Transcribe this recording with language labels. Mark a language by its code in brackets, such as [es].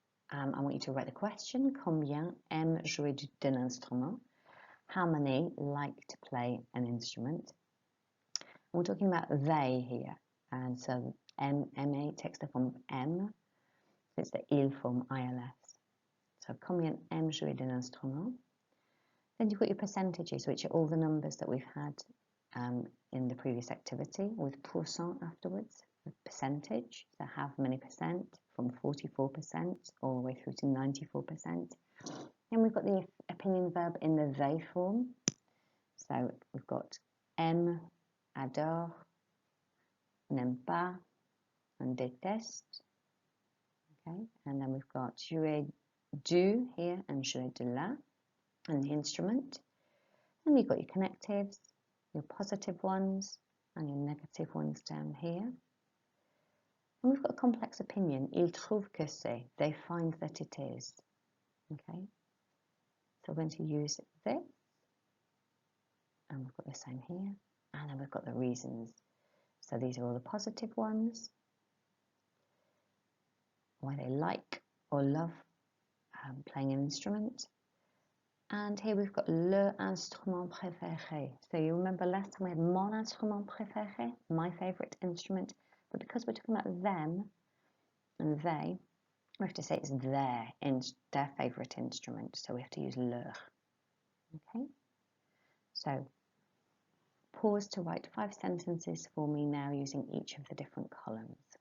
[en] I want you to write the question, [fr] combien aiment jouer d'un instrument? [en] How many like to play an instrument? We're talking about they here, and so M-A takes the form of M, so it's the il form ILS. So [fr] combien aiment jouer d'un instrument? [en] Then you've got your percentages, which are all the numbers that we've had in the previous activity, with pourcent afterwards, the percentage, so how many percent, from 44% all the way through to 94%. And we've got the opinion verb in the they form. So we've got aime, adore, n'aime pas, and déteste. Okay, and then we've got jouer du here and jouer de la, and the instrument. And you've got your connectives, your positive ones, and your negative ones down here. And we've got a complex opinion. [fr] Ils trouvent que c'est. [en] They find that it is. Okay. So we're going to use this. And we've got the same here. and then we've got the reasons. So these are all the positive ones, why they like or love playing an instrument. And here we've got [fr] le instrument préféré. [en] So you remember last time we had [fr] mon instrument préféré, [en] my favourite instrument, but because we're talking about them and they, we have to say it's their favourite instrument, so we have to use leur. Okay, so pause to write 5 sentences for me now using each of the different columns.